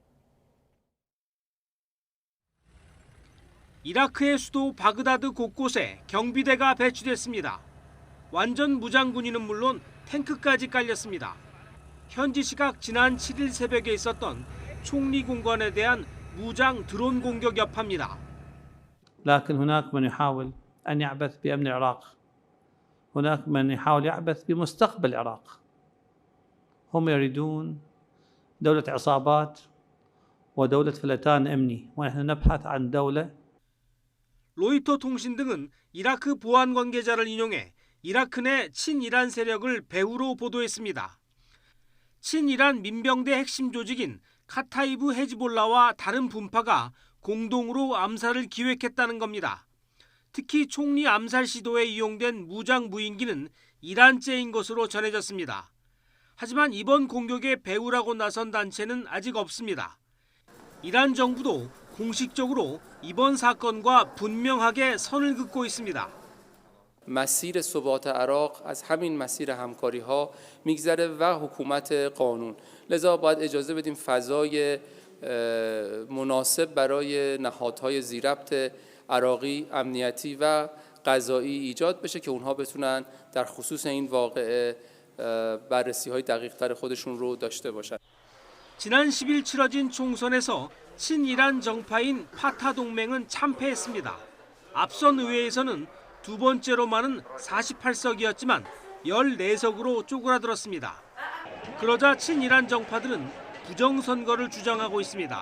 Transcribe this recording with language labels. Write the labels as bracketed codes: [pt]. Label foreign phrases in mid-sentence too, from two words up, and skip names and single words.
[ko] 이라크의 수도 바그다드 곳곳에 경비대가 배치됐습니다. 완전 무장군인은 물론 탱크까지 깔렸습니다. 현지 시각 지난 7일 새벽에 있었던 총리 공관에 대한 무장 드론 공격 여파입니다. [ar] لكن هناك من يحاول أن يعبث بأمن العراق. هناك من يحاول يعبث بمستقبل العراق. هم يريدون دولة عصابات ودولة فلتان أمني ونحن نبحث عن دولة. [ko] 로이터 통신 등은 이라크 보안 관계자를 인용해 이라크 내 친이란 세력을 배후로 보도했습니다. 친이란 민병대 핵심 조직인 카타이브 헤즈볼라와 다른 분파가 공동으로 암살을 기획했다는 겁니다. 특히 총리 암살 시도에 이용된 무장 무인기는 이란제인 것으로 전해졌습니다. 하지만 이번 공격의 배후라고 나선 단체는 아직 없습니다. 이란 정부도 공식적으로 이번 사건과 분명하게 선을 긋고 있습니다. [fa] مسیر ثبات عراق از همین مسیر همکاری‌ها میگذره و حکومت قانون. لذا باید اجازه بدیم فضای مناسب برای نهادهای ذی‌ربط عراقی امنیتی و قضایی ایجاد بشه که اونها بتونن در خصوص این واقعه بررسی‌های دقیق‌تر خودشون رو داشته باشن. [ko] 지난 10일 치러진 총선에서 친이란 정파인 파타 동맹은 참패했습니다. 앞선 의회에서는 두 번째로 많은 48석이었지만 14석으로 쪼그라들었습니다. 그러자 친이란 정파들은 부정선거를 주장하고 있습니다.